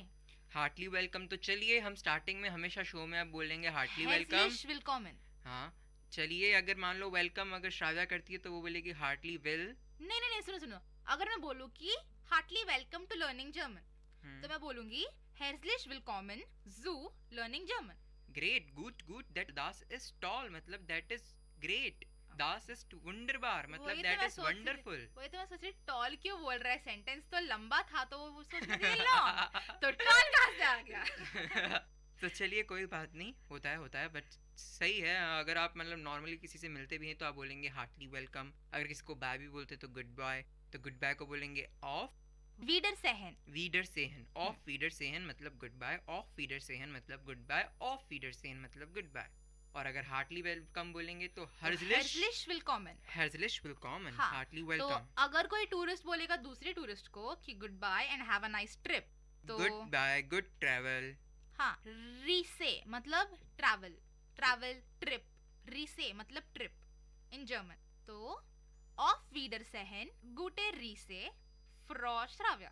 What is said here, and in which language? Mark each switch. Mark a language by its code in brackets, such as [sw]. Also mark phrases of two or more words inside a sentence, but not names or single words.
[en] heartily welcome. [hi] तो चलिए हम स्टार्टिंग में हमेशा शो में अब बोलेंगे [en] heartily welcome. [de] herzlich willkommen. [hi] हाँ, चलिए अगर मान लो वेलकम अगर श्राव्या करती है तो वो बोलेगी [en] heartily wel. [hi] नहीं नहीं नहीं, सुनो सुनो, अगर मैं बोलूँ कि [en] heartily welcome to learning German, [hi] तो मैं बोलूंगी [de] herzlich willkommen zu [en] learning German। great, good good. दैट [de] das ist toll [en] मतलब that is great. [de] das ist wunderbar [en] मतलब that is wonderful. [hi] वही तो मैं सोच रही, टॉल क्यों बोल रहा है? सेंटेंस तो लंबा था तो वो सोच रही लॉन्ग, तो टॉल कहाँ से आ गया? तो चलिए कोई बात नहीं, होता है बट सही है। अगर आप मतलब नॉर्मली किसी से मिलते भी हैं तो आप बोलेंगे [en] heartily welcome. [hi] अगर किसी को बाय भी बोलते तो [en] good bye, [hi] तो [en] good bye [hi] को बोलेंगे ऑफ [de] Wieder sehen. Wieder sehen. auf Wieder sehen [hi] मतलब [en] good bye, [de] auf Wieder sehen [hi] मतलब [en] good bye, [de] auf Wieder sehen [hi] मतलब [en] good bye. [hi] और अगर [en] heartily welcome [hi] बोलेंगे तो [de] herzlich willkommen। herzlich willkommen, [hi] हाँ, हार्टली तो वेलकम। अगर कोई टूरिस्ट बोलेगा दूसरे टूरिस्ट को कि [en] good bye and have a nice trip, [hi] तो [en] good bye, good travel. [hi] हाँ, रीसे मतलब [en] travel, travel trip, [hi] रीसे मतलब [en] trip in German. [de] तो auf Wieder sehen gute Reise Frau Shravya.